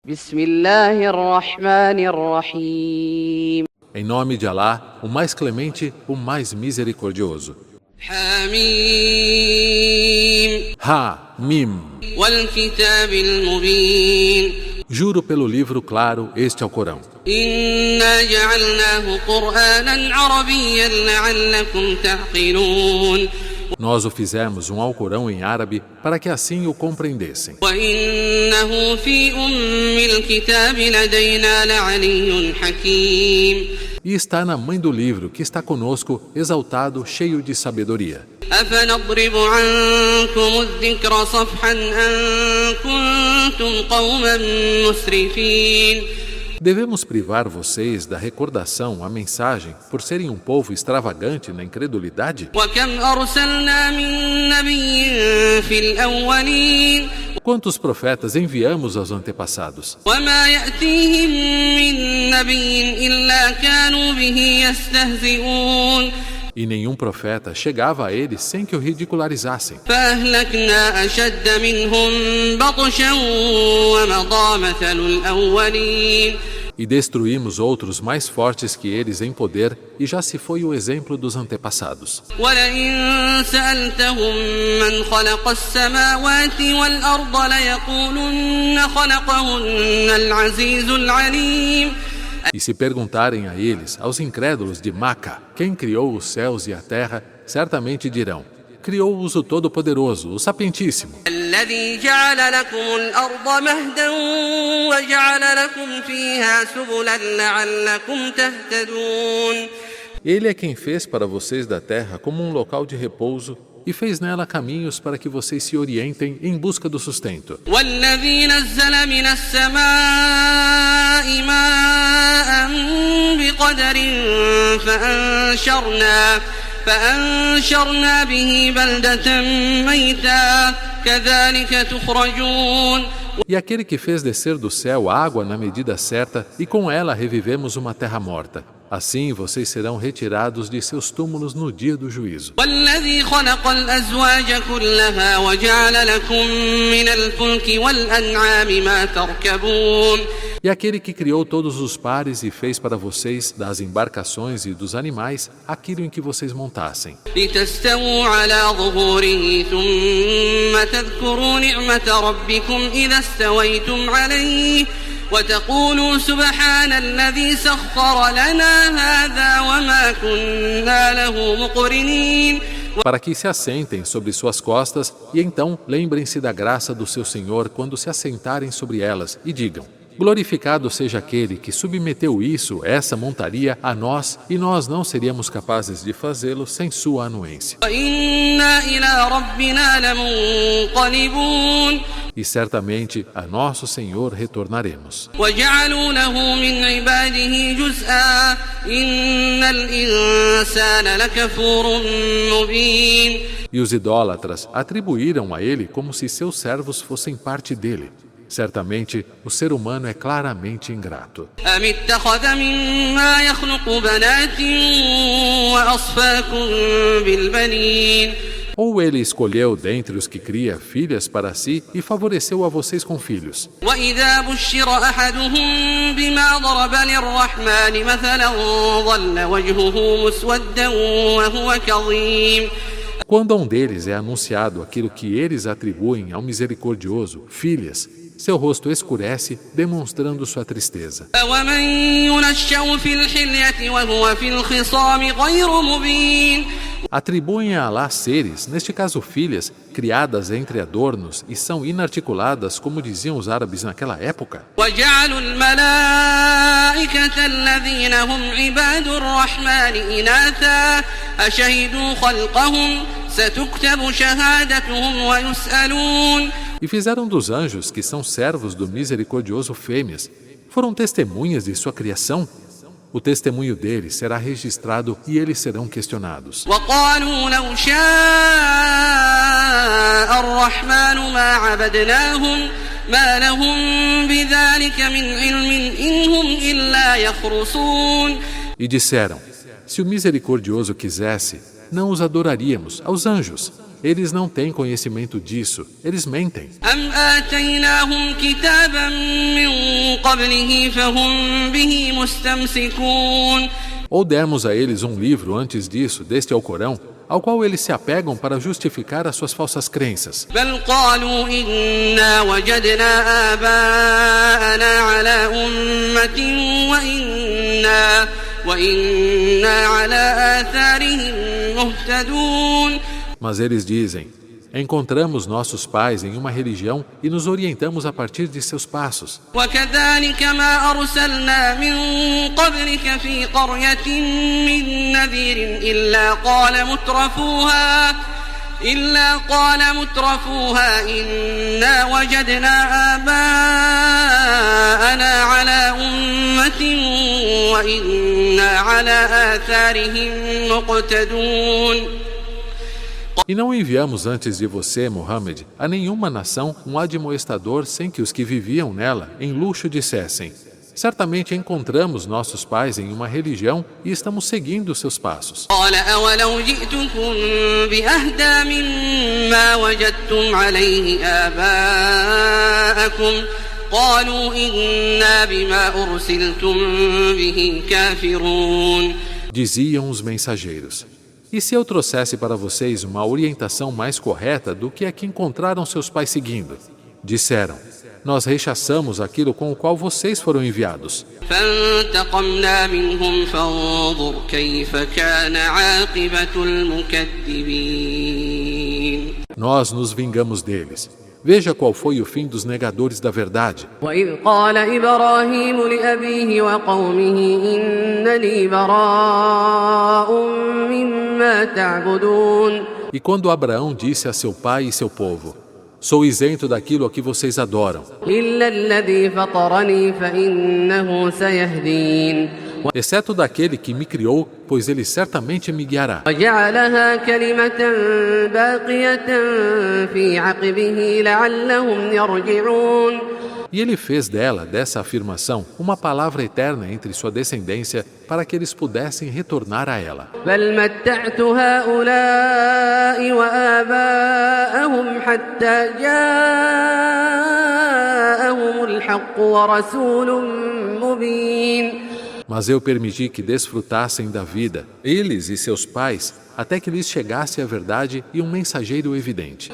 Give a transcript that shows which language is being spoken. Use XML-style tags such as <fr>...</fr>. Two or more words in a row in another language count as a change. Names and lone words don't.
<ar>بسم الله الرحمن الرحيم</ar> <pt>Em nome de Alá, o mais clemente, o mais misericordioso.</pt> <ar>حميم</ar> <pt>Ha-Mim.</pt> <ar>والكتاب المبين</ar> <pt>Juro pelo livro claro, este é o Corão.</pt> <ar>إنا جعلناه قرآنا عربيا لعلكم تعقلون</ar> <pt>Nós o fizemos um Alcorão em árabe para que assim o compreendessem.</pt> <ar>وإنه في الكتاب لدينا لعلي حكيم</ar> <pt>E está na mãe do livro, que está conosco, exaltado, cheio de sabedoria.</pt> <ar>أفنضرب عنكم الذكر صفحا أن كنتم قوما مسرفين</ar> <pt>Devemos privar vocês da recordação, a mensagem, por serem um povo extravagante na incredulidade?</pt> <ar>وكم أرسلنا من نبي في الأولين</ar> <pt>Quantos profetas enviamos aos antepassados?</pt> <ar>وما يأتيهم من نبي إلا كانوا به يستهزئون</ar> <pt>E nenhum profeta chegava a eles sem que o ridicularizassem.</pt> <ar>فأهلكنا أشد منهم بطشا ومضى مثل الأولين</ar> <pt>E destruímos outros mais fortes que eles em poder, e já se foi o exemplo dos antepassados.</pt> <ar>ولئن سألتهم من خلق السماوات والأرض ليقولن خلقهن العزيز العليم</ar> <pt>E se perguntarem a eles, aos incrédulos de Maca, quem criou os céus e a terra, certamente dirão: criou-os o Todo-Poderoso, o Sapientíssimo.</pt> <ar>الذي جعل لكم الأرض مهدا وجعل لكم فيها سبلا لعلكم تهتدون</ar> <pt>Ele é quem fez para vocês da terra como um local de repouso e fez nela caminhos para que vocês se orientem em busca do sustento.</pt> <ar>والذي نزل من السماء ماء بقدر فأنشرنا به بلدة ميتا كذلك تخرجون</ar> <pt>E aquele que fez descer do céu água na medida certa, e com ela revivemos uma terra morta. Assim vocês serão retirados de seus túmulos no dia do juízo.</pt> <ar>والذي خلق الأزواج كلها وجعل لكم من الفلك والأنعام ما تركبون</ar> <pt>E aquele que criou todos os pares e fez para vocês, das embarcações e dos animais, aquilo em que vocês montassem.</pt> <ar>لتستووا على ظهوره ثم تذكروا نعمة ربكم إذا استويتم عليه وتقولوا سبحان الذي سخر لنا هذا وما كنا له مقرنين</ar> <pt>Para que se assentem sobre suas costas, e então lembrem-se da graça do seu Senhor quando se assentarem sobre elas, e digam: glorificado seja aquele que submeteu isso, essa montaria, a nós, e nós não seríamos capazes de fazê-lo sem sua anuência.</pt> <ar>وإنا إلى ربنا لمنقلبون</ar> <pt>E certamente a nosso Senhor retornaremos.</pt> <ar>وجعلوا له من عباده جزءا إن الإنسان لكفور مبين</ar> <pt>E os idólatras atribuíram a ele como se seus servos fossem parte dele. Certamente, o ser humano é claramente ingrato.</pt> <ar>أم اتخذ مما يخلق بنات وأصفاكم بالبنين</ar> <pt>Ou ele escolheu dentre os que cria filhas para si e favoreceu a vocês com filhos.</pt> <ar>وإذا بشر أحدهم بما ضرب للرحمن مثلا ظل وجهه مسودا وهو كظيم</ar> <pt>Quando a um deles é anunciado aquilo que eles atribuem ao misericordioso, filhas, seu rosto escurece, demonstrando sua tristeza.</pt> <ar>ومن ينشأ في الحلية وهو في الخصام غير مبين</ar> <pt>Atribuem a Alá seres, neste caso filhas, criadas entre adornos e são inarticuladas, como diziam os árabes naquela época.</pt> <ar>وجعلوا الملائكة الذين هم عباد الرحمن إناثا أشهدوا خلقهم ستكتب شهادتهم ويسألون</ar> <pt>E fizeram dos anjos, que são servos do misericordioso, fêmeas. Foram testemunhas de sua criação. O testemunho deles será registrado e eles serão questionados.</pt> <ar>وقالوا لو شاء الرحمن ما عبدناهم ما لهم بذلك من علم إن هم إلا يخرصون</ar> <pt>E disseram: se o misericordioso quisesse, não os adoraríamos, aos anjos. eles não têm conhecimento disso, eles mentem.</pt> <ar>أم آتيناهم كتابا من قبله فهم به مستمسكون.</ar> <pt>Ou demos a eles um livro antes disso, deste Alcorão, ao qual eles se apegam para justificar as suas falsas crenças.</pt> <ar>بل قالوا إنا وجدنا آباءنا على أمة وإنا على آثارهم مهتدون.</ar> <pt>Mas eles dizem: encontramos nossos pais em uma religião e nos orientamos a partir de seus passos.</pt> <ar>وكذلك ما أرسلنا من قبلك في قرية من نذير إلا قال مترفوها إنا وجدنا آباءنا على أمة وإنا على آثارهم مقتدون.</ar> <pt>E não enviamos antes de você, Muhammad, a nenhuma nação um admoestador sem que os que viviam nela em luxo dissessem: certamente encontramos nossos pais em uma religião e estamos seguindo seus passos.</pt> <ar>قال أولو جئتكم بأهدى مما وجدتم عليه آباءكم قالوا إنا بما أرسلتم به كافرون.</ar> <pt>Diziam os mensageiros: e se eu trouxesse para vocês uma orientação mais correta do que a que encontraram seus pais seguindo? Disseram: nós rechaçamos aquilo com o qual vocês foram enviados.</pt> <ar>فانتقمنا منهم فانظر كيف كان عاقبة المكذبين.</ar> <pt>Nós nos vingamos deles. Veja qual foi o fim dos negadores da verdade.</pt> <ar>وإذ قال إبراهيم لأبيه وقومه إنني براء مما تعبدون.</ar> <pt>E quando Abraão disse a seu pai e seu povo: sou isento daquilo a que vocês adoram,</pt> <ar>إلا الذي فطرني فإنه سيهدين.</ar> <pt>exceto daquele que me criou, pois ele certamente me guiará.</pt> <ar>وجعلها كلمة باقية في عقبه لعلهم يرجعون.</ar> <pt>E ele fez dessa afirmação, uma palavra eterna entre sua descendência, para que eles pudessem retornar a ela.</pt> <ar>بل متعت هؤلاء وآباءهم حتى جاءهم الحق ورسول مبين.</ar> <pt>Mas eu permiti que desfrutassem da vida, eles e seus pais, até que lhes chegasse a verdade e um mensageiro evidente.</pt>